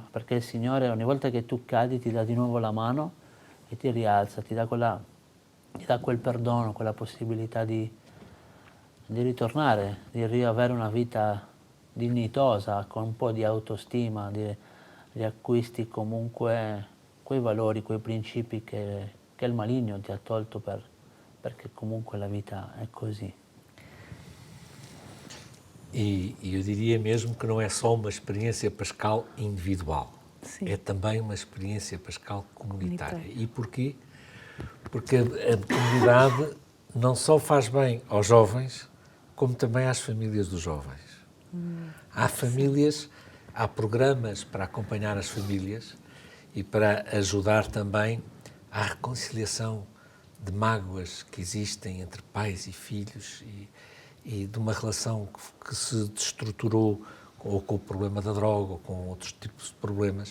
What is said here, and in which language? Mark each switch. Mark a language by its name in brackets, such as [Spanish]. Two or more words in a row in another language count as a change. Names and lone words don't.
[Italian] Perché il Signore ogni volta che tu cadi ti dà di nuovo la mano e ti rialza, ti dà quel perdono, quella possibilità di ritornare, di riavere una vita dignitosa, con un po' di autostima, di riacquisti comunque quei valori, quei principi che il maligno ti ha tolto perché comunque la vita è così. [Portuguese] E eu diria mesmo que não é só uma experiência pascal individual, Sim. é também uma experiência pascal comunitária. E porquê? Porque a comunidade não só faz bem aos jovens, como também às famílias dos jovens. Há famílias, há programas para acompanhar as famílias e para ajudar também à reconciliação de mágoas que existem entre pais e filhos e de uma relação que se destruturou ou com o problema da droga ou com outros tipos de problemas.